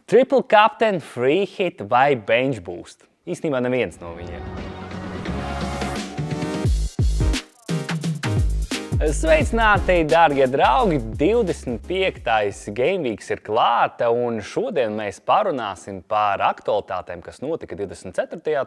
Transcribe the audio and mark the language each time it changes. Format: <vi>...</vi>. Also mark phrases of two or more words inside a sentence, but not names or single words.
<en>Triple captain, free hit vai bench boost?</en> <lv>Īstenībā neviens no viņiem. Sveicināti, dārgie draugi! 25.</lv> <en>Game Weeks</en> <lv>ir klāta, un šodien mēs parunāsim par aktualitātēm, kas notika 24.</lv>